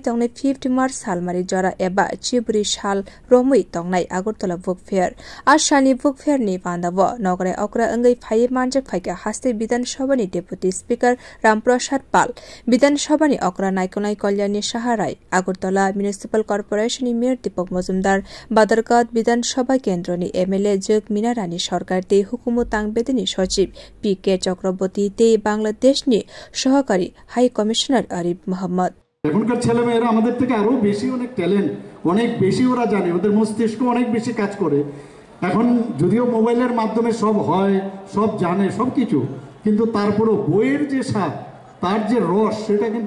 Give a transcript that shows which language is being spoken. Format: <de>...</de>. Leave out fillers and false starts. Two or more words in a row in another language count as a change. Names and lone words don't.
<trp>Tongnai 5th March Salmari Jora Eba Chibri Shal Romui Tongnai Agartala Book Fair Ashani Book Fair ni Pandavo Nogre Okra Angai Pai Manjak Paika Haste Bidan Shobani Deputy Speaker Ramprasad Pal Bidan Shobani Okra Naikonai Kolyani Shaharai Agartala Municipal Corporation ni Mir Deepak Mozumdar Badarkat Bidan Shoba Kendroni MLA Jog Minarani Sarkar te Hukumutang Bedini Sochib PK Chakraborty te Bangladesh ni Shohakari High Commissioner Arif Mohammad</trp> <bn>এখনকার ছেলেমেয়েরা আমাদের থেকে আরো বেশি অনেক ট্যালেন্ট অনেক বেশি ওরা জানে ওদের মস্তিষ্ক অনেক বেশি কাজ করে এখন যদিও মোবাইলের মাধ্যমে সব হয় সব জানে সবকিছু কিন্তু তারপরেও বইয়ের যে স্বাদ তার যে রস সেটা কিন্তু</bn>